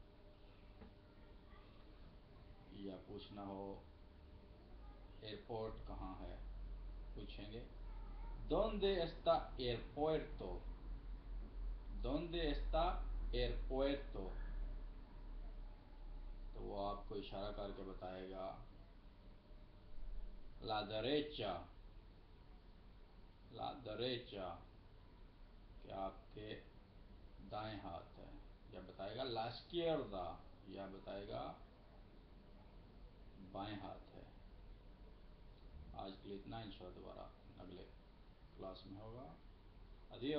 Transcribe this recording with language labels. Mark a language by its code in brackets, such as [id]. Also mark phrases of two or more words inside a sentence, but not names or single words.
[hi] या पूछना हो एयरपोर्ट कहाँ है, पूछेंगे [es] dónde está aeropuerto. dónde está aeropuerto. [hi] तो वो आपको इशारा करके बताएगा [es] la derecha. la derecha [hi] कि आपके दाएं हाथ है, या बताएगा [es] la izquierda, [hi] या बताएगा बाएं हाथ है। आज के लिए इतना, इंशाअल्लाह दोबारा अगले क्लास में होगा।